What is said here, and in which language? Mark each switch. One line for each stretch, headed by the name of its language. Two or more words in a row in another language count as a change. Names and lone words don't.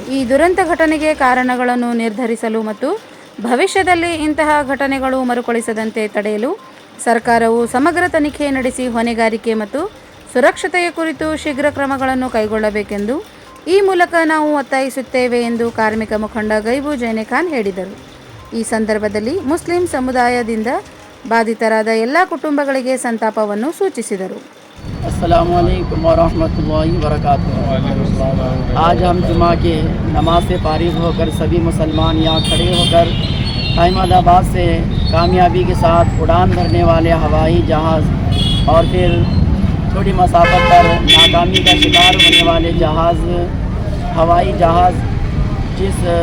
Kannada: ಈ ದುರಂತ ಘಟನೆಗೆ ಕಾರಣಗಳನ್ನು ನಿರ್ಧರಿಸಲು ಮತ್ತು ಭವಿಷ್ಯದಲ್ಲಿ ಇಂತಹ ಘಟನೆಗಳು ಮರುಕಳಿಸದಂತೆ ತಡೆಯಲು ಸರ್ಕಾರವು ಸಮಗ್ರ ತನಿಖೆ ನಡೆಸಿ ಹೊಣೆಗಾರಿಕೆ ಮತ್ತು ಸುರಕ್ಷತೆಯ ಕುರಿತು ಶೀಘ್ರ ಕ್ರಮಗಳನ್ನು ಕೈಗೊಳ್ಳಬೇಕೆಂದು ಈ ಮೂಲಕ ನಾವು ಒತ್ತಾಯಿಸುತ್ತೇವೆ ಎಂದು ಕಾರ್ಮಿಕ ಮುಖಂಡ ಗೈಬು ಜೈನೆಖಾನ್ ಹೇಳಿದರು. ಈ ಸಂದರ್ಭದಲ್ಲಿ ಮುಸ್ಲಿಂ ಸಮುದಾಯದಿಂದ ಬಾಧಿತರಾದ ಎಲ್ಲ ಕುಟುಂಬಗಳಿಗೆ ಸಂತಾಪವನ್ನು ಸೂಚಿಸಿದರು.
Arabic: السلام عليكم ورحمة الله وبركاته.
Hindi: आज हम जुमा के नमाज से फारिग होकर सभी मुसलमान यहाँ खड़े होकर अहमदाबाद से कामयाबी के साथ उड़ान भरने वाले हवाई जहाज़ और फिर थोड़ी मसाफत पर नाकामी का शिकार होने वाले जहाज़ हवाई जहाज़ जिस